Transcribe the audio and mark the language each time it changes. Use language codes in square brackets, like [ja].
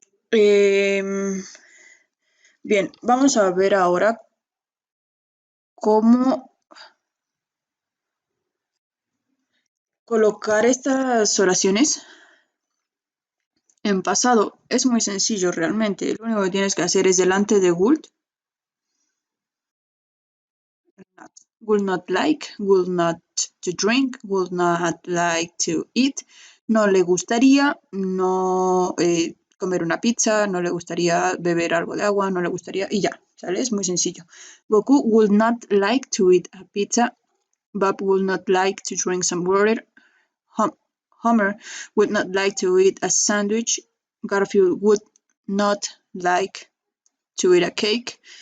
[es] Bien, vamos a ver ahora cómo colocar estas oraciones en pasado. Es muy sencillo realmente. Lo único que tienes que hacer es delante de [en] would not like, would not to drink, would not like to eat. [es] No le gustaría no comer una pizza, no le gustaría beber algo de agua, no le gustaría y ya. ¿sale? Es muy sencillo. [en] Goku would not like to eat a pizza. Bob would not like to drink some water. Homer would not like to eat a sandwich. Garfield would not like to eat a cake.